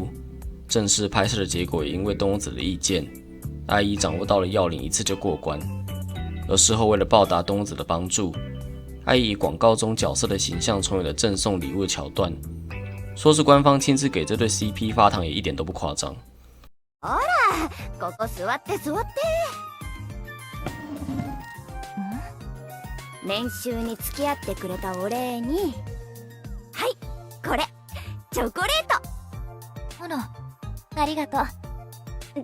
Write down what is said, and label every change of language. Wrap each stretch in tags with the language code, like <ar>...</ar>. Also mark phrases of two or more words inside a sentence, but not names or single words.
<zh>正式拍摄的结果也因为东庸子的意见，爱一掌握到了要领，一次就过关。而事后为了报答东庸子的帮助，爱一以广告中角色的形象重演了赠送礼物的桥段，说是官方亲自给这对 CP 发糖也一点都不夸张。</zh> <ja>ほら、ここ座って座って。練習に付き合ってくれたお礼に、はい、これチョコレート。あら、ありがとう。</ja>